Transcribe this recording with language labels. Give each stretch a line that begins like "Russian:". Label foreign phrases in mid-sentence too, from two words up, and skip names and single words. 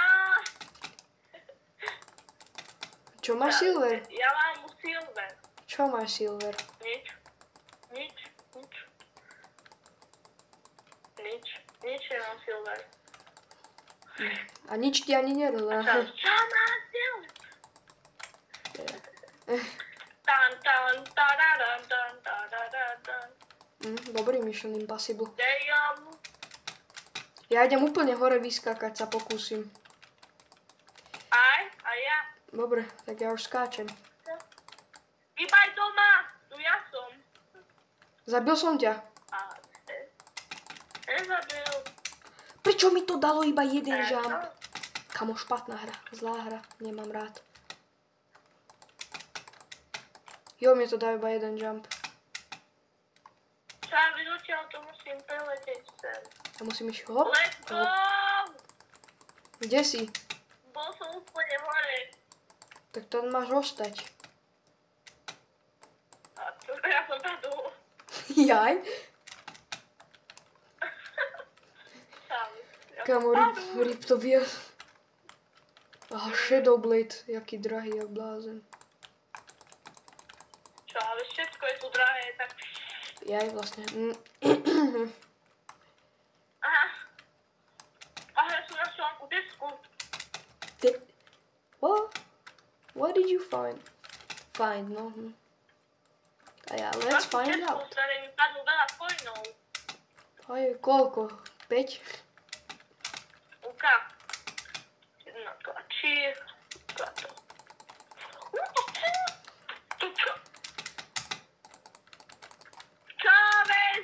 Slovak: Čo máš silver? Ja mám už silver. Čo máš silver? Nič. Nič nemám silver. A nič ti ani nedala. Čo mám silver? Tan, tan, tararan, tan, tararan, tan. Dobrý Mission Impossible. Damn. Ja idem úplne hore vyskákať, sa pokúsim. A ja. Dobre, tak ja už skáčem. Vybaj doma. Tu ja som. Zabil som ťa. Nezabil. Prečo mi to dalo iba jeden jump? Kamo, špatná hra, zlá hra, nemám rád. Jo, mne to dá iba jeden jump. Čo ja vylúčil, to musím preletieť sem. A musím ísť hop.
English: Let's go!
Slovak: Kde si? Bol som úplne hore. Tak tam máš ostať. A to ja som padol. Jaj? Kamo, rip to vie. Aha, Shadowblade, jaký drahý, jak blázen. Čo, ale všetko je tu drahé, tak... Jaj, vlastne. Aha. Aha, ja som našla akú desku.
English: What did you find? Find, no.
Slovak: A ja,
English: let's find out.
Slovak: Z ktorej mi padnú veľa coinov. Aj, koľko? 5? Uka. Jedna tlačí. Tato. Čávez!